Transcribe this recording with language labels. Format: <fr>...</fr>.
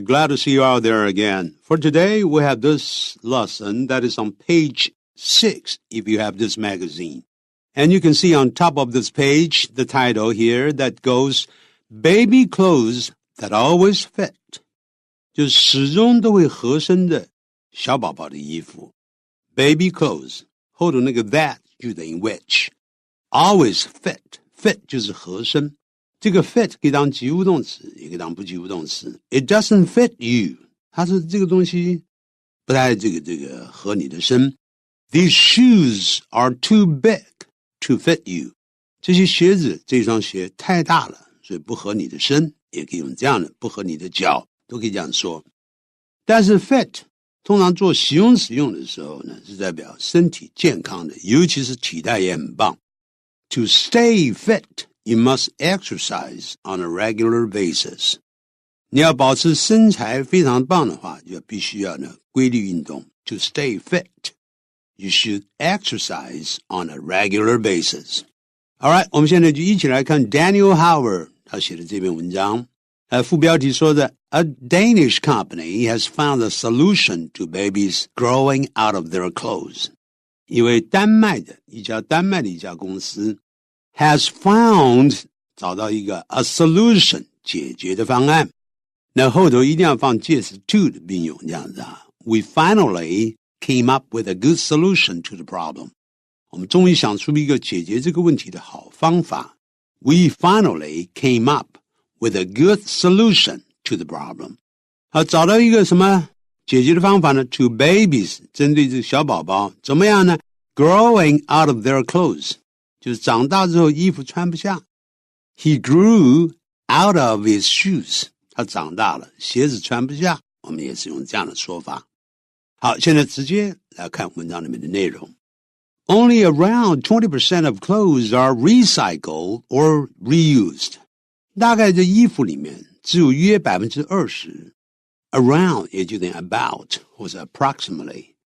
<en>Glad to see you out there again. For today, we have this lesson that is on page 6 if you have this magazine. And you can see on top of this page the title here that goes, Baby Clothes That Always Fit.</en> <zh>就始终都会合身的小宝宝的衣服。</zh> <en>Baby clothes.</en> <zh>后头那个 that 就等于 which.</zh> <en>Always fit.</en> <zh>Fit 就是合身。这个 fit 可以当及物动词，也可以当不及物动词。</zh> <en>It doesn't fit you.</en> <zh>它是这个东西不太这个合你的身。</zh> <en>These shoes are too big to fit you.</en> <zh>这些鞋子，这双鞋太大了，所以不合你的身，也可以用这样的，不合你的脚，都可以这样说。但是 fit 通常做形容词用的时候呢，是代表身体健康的，尤其是体态也很棒。</zh> <en>To stay fit.You must exercise on a regular basis.</en> <zh>你要保持身材非常棒的话，就必须要呢规律运动。</zh> <en>To stay fit, you should exercise on a regular basis. All right,</en> <zh>我们现在就一起来看 Daniel Howard 他写的这篇文章。</zh> <en>副标题说的 A Danish company has found a solution to babies growing out of their clothes.</en> <zh>一位丹麦的一家公司</zh> <en>has found</en> <zh>找到一个</zh> <en>a solution</en> <zh>解决的方案，那后头一定要放介词 to 的并用，这样子啊。</zh> <en>We finally came up with a good solution to the problem.</en> <zh>我们终于想出一个解决这个问题的好方法。</zh> <en>We finally came up with a good solution to the problem.</en> <zh>好，找到一个什么解决的方法呢 ？</zh> <en>To babies</en> <zh>针对这个小宝宝怎么样呢 ？</zh> <en>Growing out of their clothes.</en> <zh>就是长大之后衣服穿不下。</zh> <en>He grew out of his shoes.</en> <zh>他长大了，鞋子穿不下。我们也是用这样的说法。好，现在直接来看文章里面的内容。</zh> <en>Only around 20% of clothes are recycled or reused.</en> <zh>大概这衣服里面只有约 20%。 Around 也就等于 about 或者 approximately.</zh>